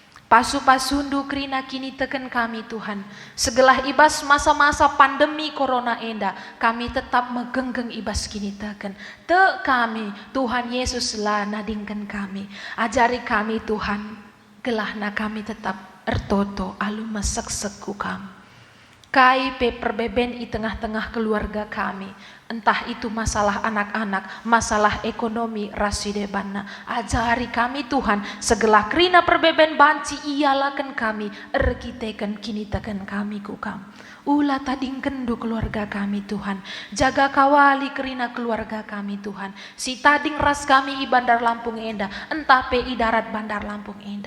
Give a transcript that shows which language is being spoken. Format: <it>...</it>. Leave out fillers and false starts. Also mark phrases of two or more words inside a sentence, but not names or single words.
<btx>Pasu-pasundu krina kini teken kami Tuhan. Segelah ibas masa-masa pandemi corona enda, kami tetap megenggeng ibas kini teken. Te kami, Tuhan Yesus lah nadingkan kami. Ajari kami Tuhan, gelahna kami tetap ertoto alu mesek-seku kami. Kai pe perbeben i tengah-tengah keluarga kami.</btx> <id>Entah itu masalah anak-anak, masalah ekonomi,</id> <btx>rasidebana. Ajari kami Tuhan, segala krina perbeben banci ialakan kami, erkiteken kini teken kami kukam. Ulah tading kendu keluarga kami Tuhan. Jaga kawali kerina keluarga kami Tuhan. Si tading ras kami i Bandar Lampung Endah. Entah pe i darat Bandar Lampung Endah.</btx>